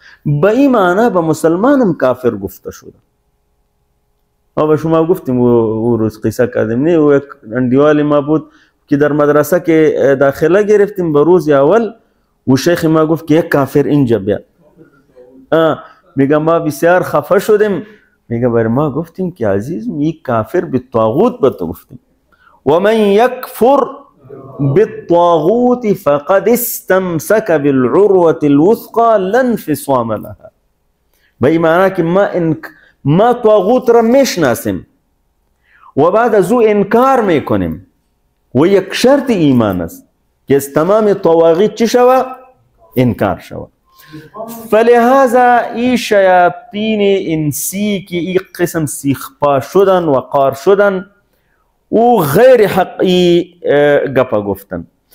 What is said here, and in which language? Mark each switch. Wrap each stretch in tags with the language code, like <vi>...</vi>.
<fa>به این معنی به مسلمانم کافر گفته شده. به شما گفتیم او روز قصه کردیم نه، او یک اندیوال ما بود که در مدرسه که داخله گرفتیم به روز اول و شیخ ما گفت که یک کافر اینجا بیاد. میگه ما بسیار خفه شدیم. میگه بر ما گفتیم که عزیزم یک کافر به طاغوت به تو گفتیم.</fa> <ar>و من یکفر بالطاغوت فقد استمسک بالعروة الوثقى لا انفصام لها.</ar> <fa>به این معنی که ما طاغوت را میشناسیم و بعد از او انکار میکنیم و یک شرط ایمان است که از تمام طواغیت چی شوه؟ انکار شوه. فلهذا ای شیاطین انسی که ای قسم سیخپا شدن و قار شدن او غیر حقی گپا گفتن.</fa>